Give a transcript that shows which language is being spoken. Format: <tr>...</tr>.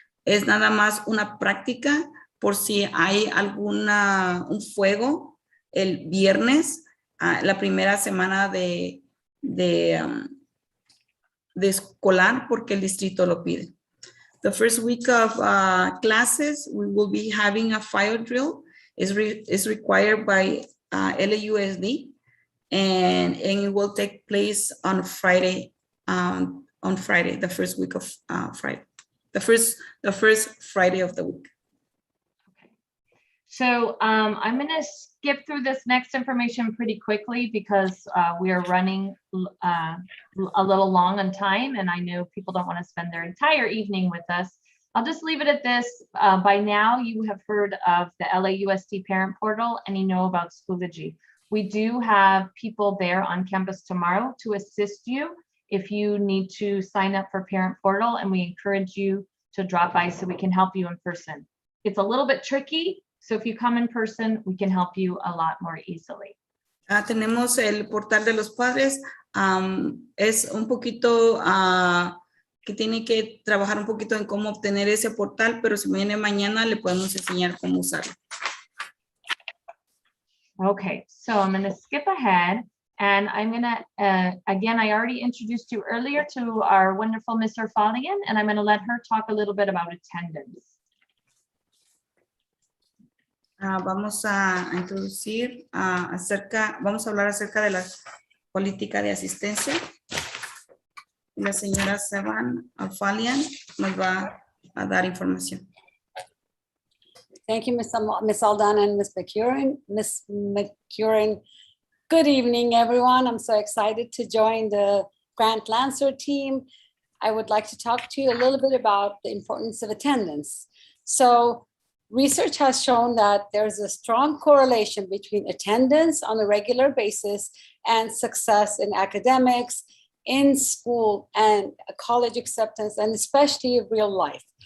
<es>Es nada más una práctica por si hay un fuego el viernes, la primera semana de escolar, porque el distrito lo pide.</es> <en>The first week of classes, we will be having a fire drill. It's required by LAUSD, and it will take place on Friday, the first week of Friday, the first Friday of the week. Okay. So I'm going to skip through this next information pretty quickly because we are running a little long on time, and I know people don't want to spend their entire evening with us. I'll just leave it at this. By now, you have heard of the LAUSD Parent Portal and you know about Schoology. We do have people there on campus tomorrow to assist you if you need to sign up for Parent Portal, and we encourage you to drop by so we can help you in person. It's a little bit tricky, so if you come in person, we can help you a lot more easily.</en> <es>Tenemos el portal de los padres. Es un poquito que tiene que trabajar un poquito en cómo obtener ese portal, pero si viene mañana le podemos enseñar cómo usarlo.</es> <en>Okay, so I'm going to skip ahead, and I'm going to, again, I already introduced you earlier to our wonderful Ms. Erfalian, and I'm going to let her talk a little bit about attendance.</en> <es>Vamos a introducir vamos a hablar acerca de la política de asistencia. La señora Sevan Erfalian nos va a dar información.</es> <en>Thank you, Ms. Aldana and Ms. McCurran. Ms. McCurran, good evening, everyone. I'm so excited to join the Grant Lancer team. I would like to talk to you a little bit about the importance of attendance. So, research has shown that there's a strong correlation between attendance on a regular basis and success in academics, in school, and college acceptance, and especially real life.</en>